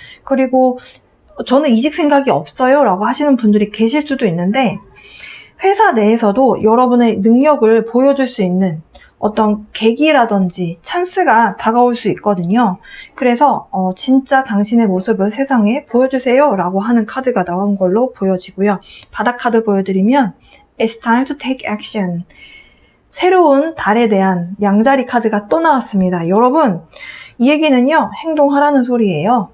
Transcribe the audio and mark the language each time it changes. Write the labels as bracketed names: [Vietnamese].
[Korean] 그리고 저는 이직 생각이 없어요 라고 하시는 분들이 계실 수도 있는데 회사 내에서도 여러분의 능력을 보여줄 수 있는 어떤 계기라든지 찬스가 다가올 수 있거든요. 그래서 진짜 당신의 모습을 세상에 보여주세요 라고 하는 카드가 나온 걸로 보여지고요. 바닥 카드 보여드리면 [English] It's time to take action. [Korean] 새로운 달에 대한 양자리 카드가 또 나왔습니다. 여러분, 이 얘기는요, 행동하라는 소리예요.